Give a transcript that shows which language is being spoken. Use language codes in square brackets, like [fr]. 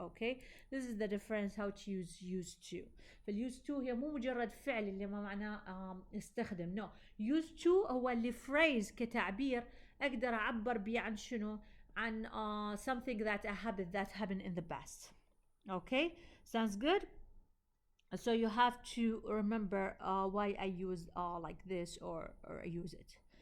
[en] Okay, this is the difference how to use used to. [ar] فالused to هي مو مجرد فعل اللي ما معناه استخدم. [en] no, used to [ar] هو اللي [en] phrase [ar] كتعبير أقدر أعبر بيه عن شنو، عن [en] something that a habit that happened in the past. Okay, sounds good. So you have to remember why I use like this or I use it.